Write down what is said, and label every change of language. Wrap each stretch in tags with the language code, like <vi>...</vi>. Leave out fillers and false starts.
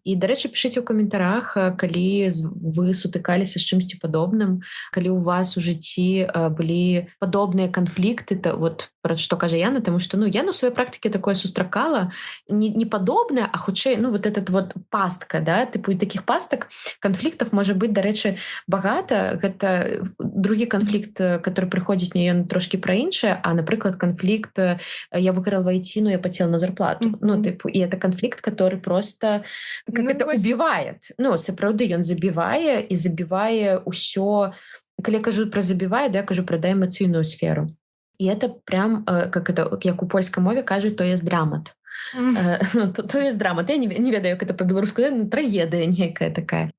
<be>І, дарэчы, пішыце ў каментарах, калі вы сутыкаліся з чымсьці падобным, калі ў вас у жыцці былі падобныя канфлікты, вот пра што кажа Яна, таму што Яна ў сваёй практыке такое сустракала, не падобнае, а хутчэй,</be> <ru>вот этот вот</ru> <be>пастка, да, тыпу і такіх пастак, канфліктаў можа быць, дарэчы, багата. Гэта другі канфлікт,</be> <ru>который</ru> <be>прыходзіць мне, ён трошкі пра іншае, а, напрыклад, канфлікт</be> <ru>«я выиграл в IT, но я потел на зарплату». И это конфликт, который просто убивает.</ru> <be>Сапраўды, ён забівае і забівае ўсё. Калі я кажу пра забівае, я кажу пра эмацыйную сферу. І</be> <ru>это прям,</ru> <be>як у польскай мове кажуць,</be> <ru>то есть</ru> <be>драмат.</be> <ru>То есть</ru> <be>драмат. Я не ведаю, як</be> <ru>это</ru> <be>па-беларуску, трагедыя некая такая.</be>